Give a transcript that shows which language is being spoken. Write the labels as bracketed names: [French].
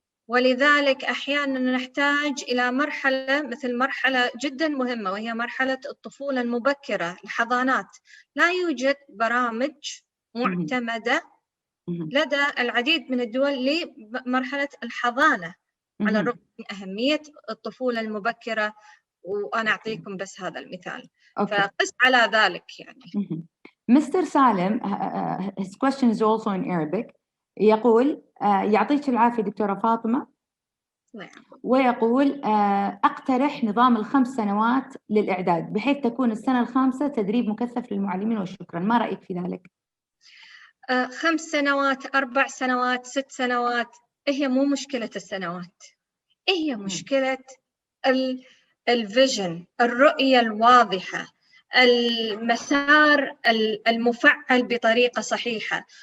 [Arabic] ولذلك أحيانا نحتاج إلى مرحلة مثل مرحلة جدا مهمة وهي مرحلة الطفولة المبكرة، الحضانات. لا يوجد برامج معتمدة لدى العديد من الدول لمرحلة الحضانة، على الرغم من أهمية الطفولة المبكرة. وأنا أعطيكم بس هذا المثال. فقس على ذلك يعني. [English] Mr. Salim, his question is also in Arabic. [Arabic] يقول يعطيك العافية دكتورة فاطمة. ويقول أقترح نظام ال5 سنوات للإعداد بحيث تكون السنة الخامسة تدريب مكثف للمعلمين وشكرا. ما رأيك في ذلك؟ 5 سنوات، 4 سنوات، 6 سنوات، هي مو مشكلة السنوات، هي مشكلة الفيجن، الرؤية الواضحة، المسار المفعل بطريقة صحيحة.